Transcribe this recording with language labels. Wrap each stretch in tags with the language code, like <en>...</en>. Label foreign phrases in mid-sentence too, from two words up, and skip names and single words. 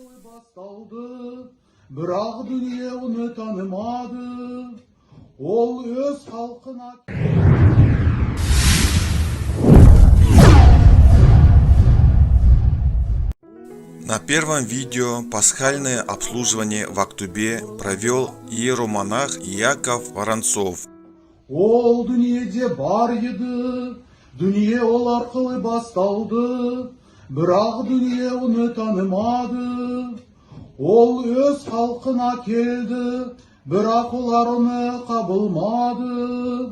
<ru>На первом видео пасхальное обслуживание в Актубе провел иеромонах Яков Воронцов.</ru> <kk>Ол дүниеде бар еді, дүние ол арқылы басталды, бірақ дүние оны танымады. Ол өз халқына келді, бірақ олар оны қабылмады.</kk>